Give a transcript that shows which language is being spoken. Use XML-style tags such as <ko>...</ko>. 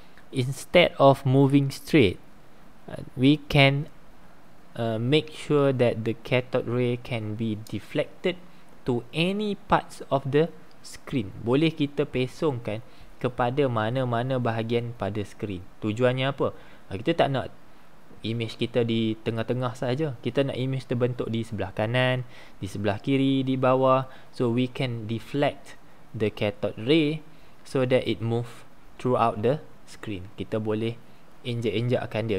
<en>Instead of moving straight, we can make sure that the cathode ray can be deflected to any parts of the screen.</en> <ms>Boleh kita pesongkan kepada mana-mana bahagian pada skrin. Tujuannya apa? Kita tak nak image kita di tengah-tengah saja. Kita nak image terbentuk di sebelah kanan, di sebelah kiri, di bawah.</ms> <en>So we can deflect the cathode ray so that it move throughout the screen.</en> <ms>Kita boleh injak-injakkan dia.</ms>